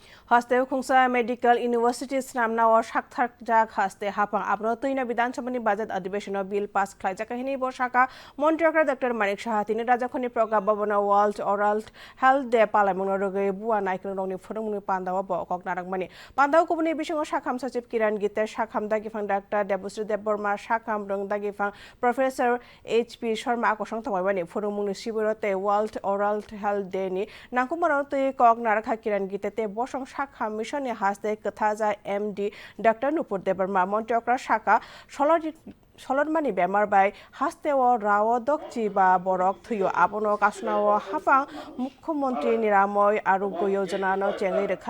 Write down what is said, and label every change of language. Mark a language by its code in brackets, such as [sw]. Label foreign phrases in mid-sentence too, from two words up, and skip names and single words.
[trp] Haste khungsa Medical University namna o shakthak jak haste hapang abno tuina বিধানসভানি বাজেট অধিবেশন বিল পাস খাইজা কাহিনী বসাকা মন্ত্রীকরা ডক্টর মানিক সাহা তিনি রাজাখনি প্রগা ভবন ওয়ার্ল্ড অরাল হেলথ ডে পালামুন রগে বুয়া নাইকন রংনি ফরমুনি পান্দাও বকক নারাকমানি পান্দাও কুবনি বিসঙ্গ শাখাম সচিব কিরণ গীতে শাখাম দাগিফাং ডাক্তার দেবশ্রী দেববর্মা শাখাম রং দাগিফাং প্রফেসর এইচপি শর্মা আকসং থামাইবানি ফরমুনি শিবিরতে ওয়ার্ল্ড অরাল হেলথ ডে নি নাকুমারন তুই কক নারাখা কিরণ গীতে বসং শাখা মিশনে হাসতে কথাজা এমডি ডক্টর নুপুর দেববর্মা মন্ত্রীকরা শাখা সলরমানি বেমার বাই হাস্তেও রাও দকচি বা বরক থুয় আবনক আসনাও হাফাং মুখ্যমন্ত্রী নিরাময় আরোগ্য যোজনা চেঙ্গি রেখা